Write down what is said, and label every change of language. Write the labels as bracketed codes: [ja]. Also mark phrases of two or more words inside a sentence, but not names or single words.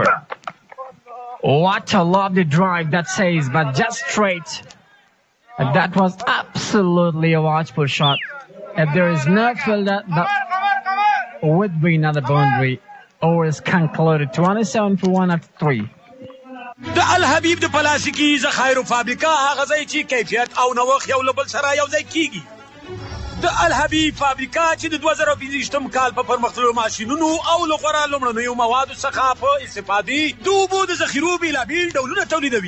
[en] What a lovely drive that says, but just straight. That was absolutely a watchful shot. If there is no fielder, that would be another boundary. Or is concluded 27 for 1 after 3. [ps] د الحبیب د پلاستیکي ذخایرو فابریکه هغه ځای چې کیفیت او نوښت یو له بل سره یو ځای کیږي. د الحبیب فابریکه چې د 2025م کال په پرمختللو ماشینونو او له غوره لومړنیو موادو څخه په استفادې د اوبو د ذخیرو بېلابېل ډولونه تولیدوي.